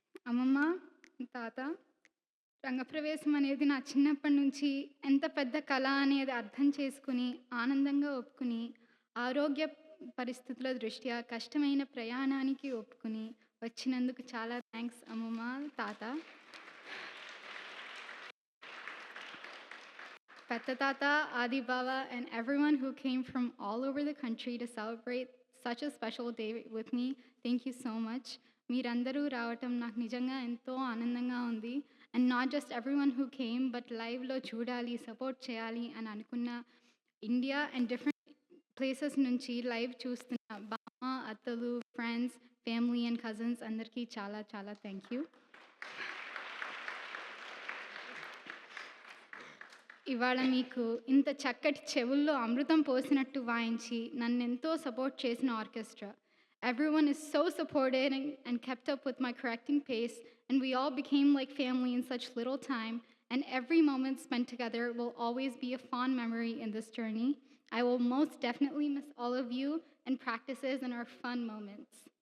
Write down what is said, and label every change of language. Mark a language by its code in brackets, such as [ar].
[te] Amama, Tata, రంగప్రవేశం అనేది నా చిన్నప్పటి నుంచి ఎంత పెద్ద కళ అనేది అర్థం చేసుకుని ఆనందంగా ఒప్పుకుని, ఆరోగ్య పరిస్థితుల దృష్ట్యా కష్టమైన ప్రయాణానికి ఒప్పుకుని వచ్చినందుకు చాలా థ్యాంక్స్ అమ్మమ్మ, తాత. [en] పెద్ద తాత, ఆది బావ, and everyone who came from all over the country to celebrate such a special day with me, thank you so much. [te] మీరందరూ రావటం నాకు నిజంగా ఎంతో ఆనందంగా ఉంది. [en] and not just everyone who came, but [te] లైవ్లో చూడాలి, సపోర్ట్ చేయాలి అని అనుకున్న [en] India and different places [te] నుంచి లైవ్ చూస్తున్న బామ్మ, అత్తలు, ఫ్రెండ్స్, ఫ్యామిలీ అండ్ కజిన్స్ అందరికీ చాలా చాలా థ్యాంక్ యూ. ఇవాళ మీకు ఇంత చక్కటి చెవుల్లో అమృతం పోసినట్టు వాయించి నన్ను ఎంతో సపోర్ట్ చేసిన orchestra, [en] Everyone is so supportive and kept up with my correcting pace, and we all became like family in such little time. And every moment spent together will always be a fond memory in this journey. I will most definitely miss all of you and practices and our fun moments.